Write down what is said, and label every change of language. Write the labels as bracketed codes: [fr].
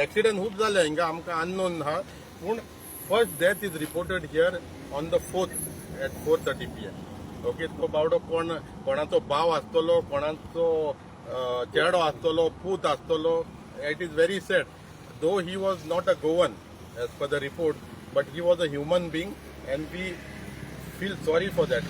[gom] Accident खूब जाले हिंगा आमकां अननोन आहा पूण [en] First death is reported here on the 4th at 4:30 PM. Okay. [gom] तो बावडो कोणाचो भाव आसतलो कोणाचो चेडो आसतलो पूत आसतलो. [en] It is very sad. Though he was not a Goan as per the report, but he was a human being and we feel sorry for that.